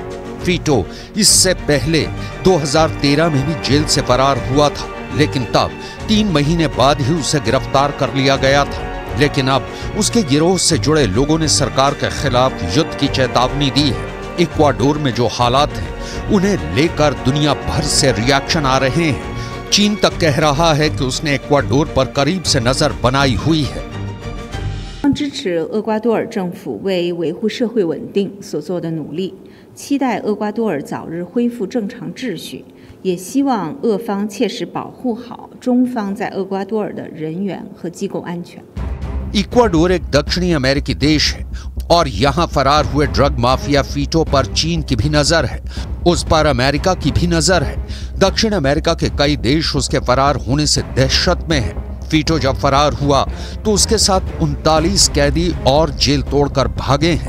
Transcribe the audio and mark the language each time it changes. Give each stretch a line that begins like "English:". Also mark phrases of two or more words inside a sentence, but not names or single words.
Hindi: फीटो इससे पहले 2013 में भी जेल से फरार हुआ था, लेकिन तब 3 महीने बाद ही उसे गिरफ्तार कर लिया गया था। लेकिन अब उसके गिरोह से जुड़े लोगों ने सरकार के खिलाफ युद्ध की चेतावनी दी है। इक्वाडोर में जो हालात हैं, उन्हें लेकर दुनिया भर से रिएक्शन आ रहे हैं। चीन तक कह रहा है कि उसने इक्वाडोर पर करीब से नजर बनाई हुई है।
Chinese: 支持厄瓜多尔政府为维护社会稳定所做的努力，期待厄瓜多尔早日恢复正常秩序，也希望俄方切实保护好中方在厄瓜多尔的人员和机构安全。
Hindi: इक्वाडोर एक दक्षिणी अमेरिकी देश है और यहाँ फरार हुए ड्रग माफिया फीटो पर चीन की भी नजर है, उस पर अमेरिका की भी नजर है। दक्षिण अमेरिका के कई देश उसके फरार होने से दहशत में है। फीटो जब फरार हुआ तो उसके साथ 39 कैदी और जेल तोड़कर भागे हैं।